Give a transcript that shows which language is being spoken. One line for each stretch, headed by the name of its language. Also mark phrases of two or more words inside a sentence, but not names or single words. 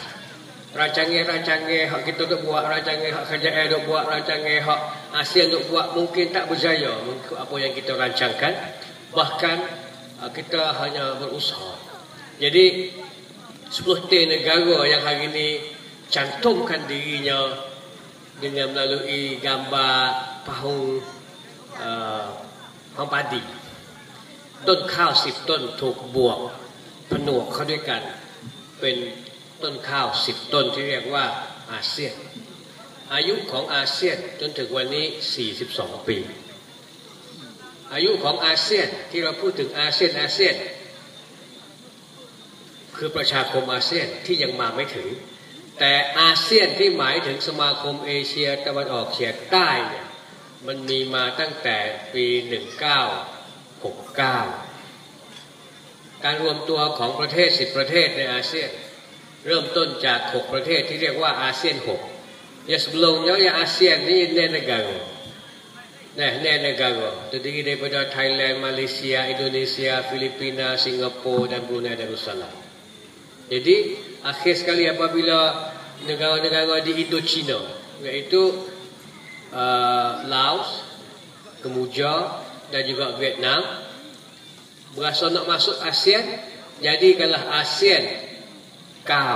Malay: Rancangan-rancangan hak kita duk buat, rancangan hak kerajaan duk buat, rancangan hak ASEAN duk buat mungkin tak berjaya mengikut apa yang kita rancangkan. Bahkan kita hanya berusaha. Jadi 10 negara yang hari ini cantumkan dirinya dengan melalui gambar pahung padi.
Thai: ต้นข้าว10 ต้นถูกบวกผนวกเข้าด้วยกันเป็นต้นข้าว10 ต้นที่เรียกว่าอาเซียนอายุของอาเซียนจนถึงวันนี้42 ปี อายุของอาเซียนที่เราพูดถึงอาเซียนคือประชาคมอาเซียนที่ยังมาไม่ถึงแต่อาเซียนที่หมายถึงสมาคมเอเชียตะวันออกเฉียงใต้เนี่ยมันมีมาตั้งแต่ปี 1969 การรวมตัวของประเทศ10ประเทศในอาเซียนเริ่มต้นจาก6ประเทศที่เรียกว่าอาเซียน6
Malay: ya sebelumnya ya ASEAN ni 6 negara. Nah, 6 negara terdiri daripada Thailand, Malaysia, Indonesia, Filipina, Singapura dan Brunei Darussalam. Jadi akhir sekali apabila negara-negara di Indochina iaitu Laos, Kemboja dan juga Vietnam berasa nak masuk ASEAN, jadikanlah ASEAN kau.